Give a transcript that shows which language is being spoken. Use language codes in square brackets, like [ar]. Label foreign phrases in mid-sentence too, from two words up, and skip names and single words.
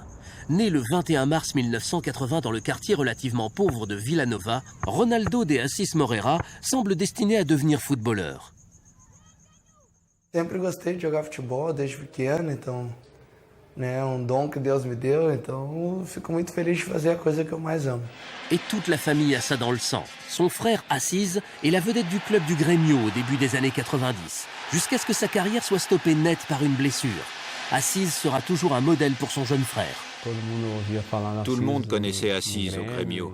[fr] Né le 21 mars 1980 dans le quartier relativement pauvre de Vila Nova, Ronaldo de Assis Moreira semble destiné à devenir footballeur. [pt] Sempre gostei de jogar futebol desde pequeno, então, dom que Deus me deu, então fico muito feliz de fazer a coisa que eu mais amo. [fr] Et toute la famille a ça dans le sang. Son frère Assis est la vedette du club du Grêmio au début des années 90, jusqu'à ce que sa carrière soit stoppée net par une blessure. Assis sera toujours un modèle pour son jeune frère. Tout le monde connaissait Assis au Grêmio.